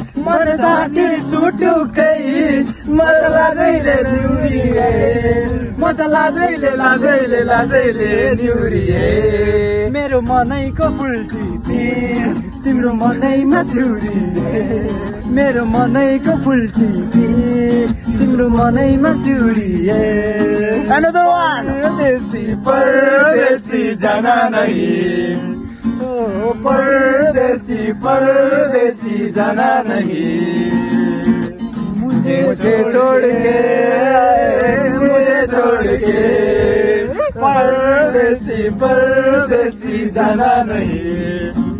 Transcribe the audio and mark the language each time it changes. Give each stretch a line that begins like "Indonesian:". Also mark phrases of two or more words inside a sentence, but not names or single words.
Nepali: मन साठी सुटुकै, म त लाजैले निउरिए, म त लाजैले, लाजैले, लाजैले निउरिए। मेरो मनैको फुल टिपे, तिम्रो मनैमा सिउरिए, मेरो मनैको फुल टिपे, तिम्रो मनैमा सिउरिए।
English: Another one।
Hindi: परदेशी, परदेशी जाना नहीं, ओ, परदेशी, परदेशी जाना नहीं। मुझे, मुझे छोड़ के, मुझे छोड़ के, परदेशी, परदेशी जाना नहीं,